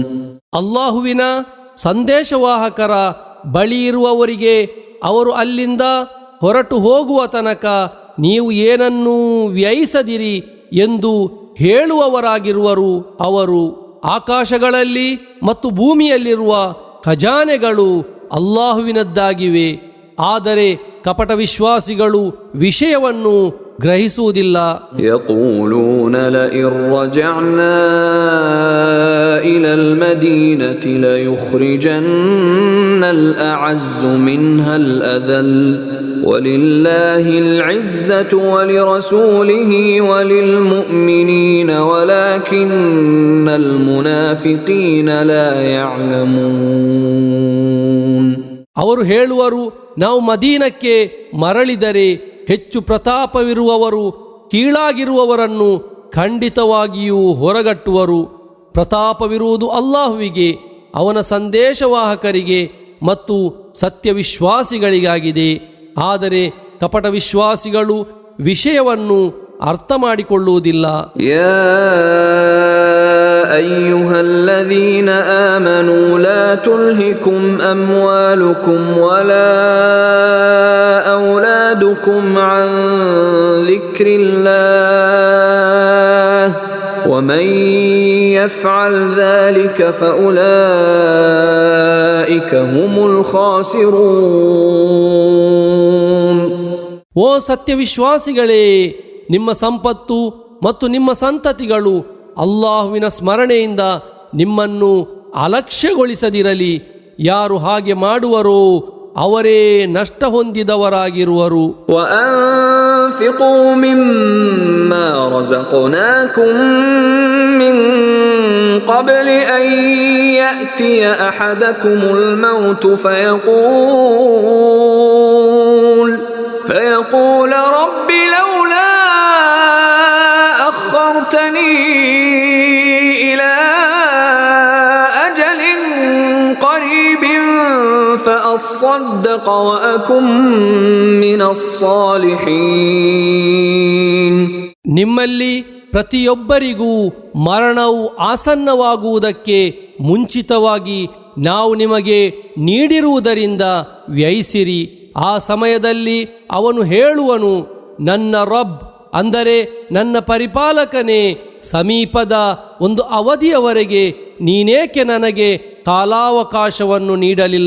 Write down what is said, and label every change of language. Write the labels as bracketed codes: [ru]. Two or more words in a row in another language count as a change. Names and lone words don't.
[kn] ಅಲ್ಲಾಹುವಿನ ಸಂದೇಶವಾಹಕರ ಬಳಿ ಇರುವವರಿಗೆ ಅವರು ಅಲ್ಲಿಂದ ಹೊರಟು ಹೋಗುವ ತನಕ ನೀವು ಏನನ್ನೂ ವ್ಯಯಿಸದಿರಿ ಎಂದು ಹೇಳುವವರಾಗಿರುವರು ಅವರು. ಆಕಾಶಗಳಲ್ಲಿ ಮತ್ತು ಭೂಮಿಯಲ್ಲಿರುವ ಖಜಾನೆಗಳು ಅಲ್ಲಾಹುವಿನದ್ದಾಗಿವೆ. ಆದರೆ ಕಪಟ ವಿಶ್ವಾಸಿಗಳು ವಿಷಯವನ್ನು ಗ್ರಹಿಸುವುದಿಲ್ಲ. [ar] يقولون لئن رجعنا إلى المدينة ليخرجن الأعز منها الأذل ولله العزة ولرسوله وللمؤمنين ولكن المنافقين لا يعلمون. [kn] ಅವರು ಹೇಳುವರು, ನಾವು ಮದೀನಕ್ಕೆ ಮರಳಿದರೆ ಹೆಚ್ಚು ಪ್ರತಾಪವಿರುವವರು ಕೀಳಾಗಿರುವವರನ್ನು ಖಂಡಿತವಾಗಿಯೂ ಹೊರಗಟ್ಟುವರು. ಪ್ರತಾಪವಿರುವುದು ಅಲ್ಲಾಹುವಿಗೆ, ಅವನ ಸಂದೇಶವಾಹಕರಿಗೆ ಮತ್ತು ಸತ್ಯವಿಶ್ವಾಸಿಗಳಿಗಾಗಿದೆ. ಆದರೆ ಕಪಟ ವಿಶ್ವಾಸಿಗಳು ವಿಷಯವನ್ನು ಅರ್ಥ ಮಾಡಿಕೊಳ್ಳುವುದಿಲ್ಲ. [ar] يا أيها الذين آمنوا لا تلهكم أموالكم ولا أولادكم عن ذكر الله ومن يفعل ذلك فأولئك هم الخاسرون. [kn] ಓ ಸತ್ಯವಿಶ್ವಾಸಿಗಳೇ, ನಿಮ್ಮ ಸಂಪತ್ತು ಮತ್ತು ನಿಮ್ಮ ಸಂತತಿಗಳು ಅಲ್ಲಾಹುವಿನ ಸ್ಮರಣೆಯಿಂದ ನಿಮ್ಮನ್ನು ಅಲಕ್ಷ್ಯಗೊಳಿಸದಿರಲಿ. ಯಾರು ಹಾಗೆ ಮಾಡುವರೋ ಅವರೇ ನಷ್ಟ ಹೊಂದಿದವರಾಗಿರುವರು. [ar] وأنفقوا مما رزقناكم من قبل أن يأتي أحدكم الموت فيقول رب لولا أخرتني إلى أجل قريب فأصدق وأكن من الصالحين. [kn] ನಿಮ್ಮಲ್ಲಿ ಪ್ರತಿಯೊಬ್ಬರಿಗೂ ಮರಣವು ಆಸನ್ನವಾಗುವುದಕ್ಕೆ ಮುಂಚಿತವಾಗಿ ನಾವು ನಿಮಗೆ ನೀಡಿರುವುದರಿಂದ ವ್ಯಯಿಸಿರಿ. ಆ ಸಮಯದಲ್ಲಿ ಅವನು ಹೇಳುವನು, ನನ್ನ ರಬ್ ಅಂದರೆ ನನ್ನ ಪರಿಪಾಲಕನೇ, ಸಮೀಪದ ಒಂದು ಅವಧಿಯವರೆಗೆ ನೀನೇಕೆ ನನಗೆ ಕಾಲಾವಕಾಶವನ್ನು ನೀಡಲಿಲ್ಲ?